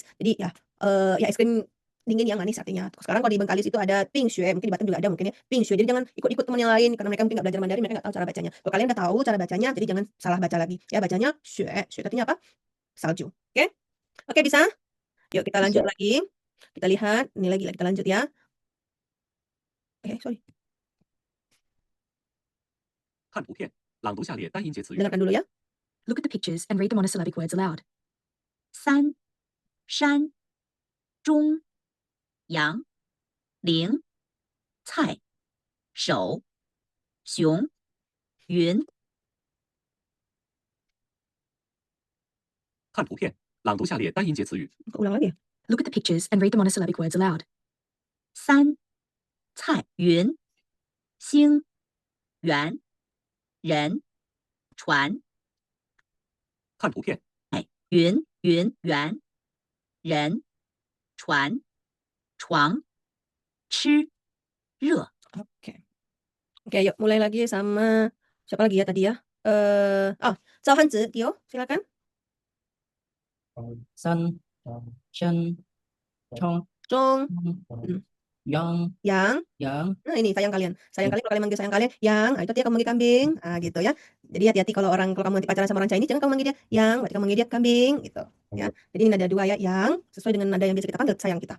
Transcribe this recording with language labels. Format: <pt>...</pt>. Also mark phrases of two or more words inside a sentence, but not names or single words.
<id>Jadi ya es krim dingin yang manis artinya. Sekarang kalau di Bengkalis itu ada</id> <zh>冰雪,</zh> <id>mungkin di Batam juga ada mungkin ya,</id> <zh>冰雪.</zh> <id>Jadi jangan ikut-ikut teman yang lain karena mereka mungkin nggak belajar Mandarin, mereka nggak tahu cara bacanya. Kalau kalian udah tahu cara bacanya, jadi jangan salah baca lagi. Ya bacanya xue artinya apa? Salju. Oke, bisa? Yuk kita lanjut Bisa. lagi. Kita lihat, ini lagi kita lanjut ya. Sorry.</id> <zh>看图片，朗读下列单音节词语。</zh> <id>Dengarkan dulu ya.</id> <en>Look at the pictures and read the monosyllabic words aloud.</en> <zh>三、山、中、羊、铃、菜、手、熊、云。看图片，朗读下列单音节词语。</zh> <id>Ulang lagi.</id> <en>Look at the pictures and read the monosyllabic words aloud.</en> <zh>三、菜、云、星、圆、人、船。看图片，云、圆、人、船、床、吃、 热，</zh> <id>Oke. Oke, yuk mulai lagi sama siapa lagi ya tadi ya? Zhao Hanzi, Tio, silakan. 三 chân trong</id> <zh>Zhong, yang Yang. yang</zh> <id>Nah, ini sayang kalian. Sayang kalian kalau kalian manggil sayang kalian, Yang, itu dia kamu manggil kambing. Gitu ya. Jadi hati-hati kalau kamu nanti pacaran sama orang Chinese, jangan kamu manggil dia Yang, berarti kamu manggil dia kambing gitu. Ya. Jadi ini ada dua ya, Yang sesuai dengan nada yang biasa kita panggil sayang kita.</id>